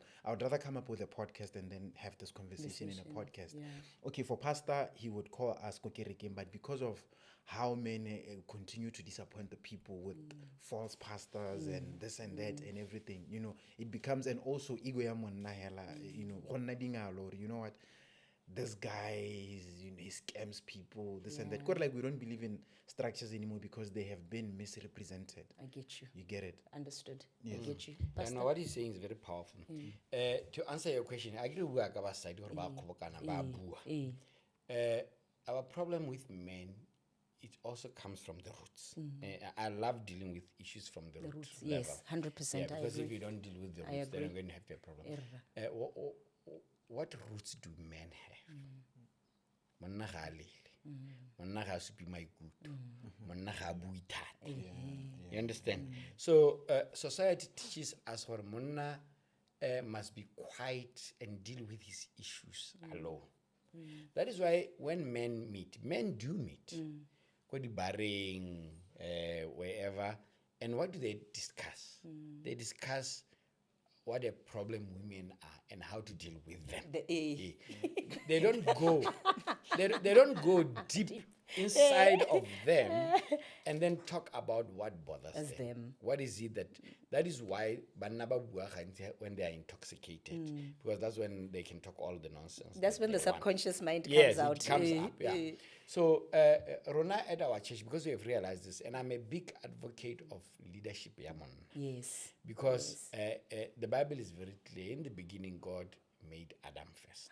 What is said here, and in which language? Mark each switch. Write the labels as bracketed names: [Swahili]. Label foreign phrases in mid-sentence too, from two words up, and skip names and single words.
[English] I would rather come up with a podcast and then have this conversation in a podcast. Okay, for pastor, he would call us but because of how many continue to disappoint the people with false pastors and this and that and everything, you know, it becomes, and also ego [Tswana] ya monna hela, [English] you know, you know what, this guy, he scams people, this and that. Quite like we don't believe in structures anymore because they have been misrepresented. I get you. You get it? Understood. Yes. I get you. And Pastor? what he's saying is very powerful. To answer your question, I agree with our side or our problem with men, it also comes from the roots. I love dealing with issues from the roots. Yes, 100%. Yeah, I because agree. if you don't deal with the I roots, then agree. I'm going to have a problem. What roots do men have? [Tswana] Monna ga a lele, monna ga a supi maikutlo, monna ga a bue thata. [English] You understand? So society teaches us what monna must be quiet and deal with his issues alone. That is why when men do meet, go to barring, wherever, and what do they discuss? They discuss what a problem women are and how to deal with them. They don't go, they don't go deep inside of them and then talk about what bothers them. What is it that is why [Tswana] banna ba bua gantsi [English] when they are intoxicated, because that's when they can talk all the nonsense. That's when the subconscious mind yes, comes out. it comes up. Yeah. So Rona at our church, because we have realized this, and I'm a big advocate of leadership, Yamon. Yes. Because the Bible is very clear. In the beginning, God made Adam first.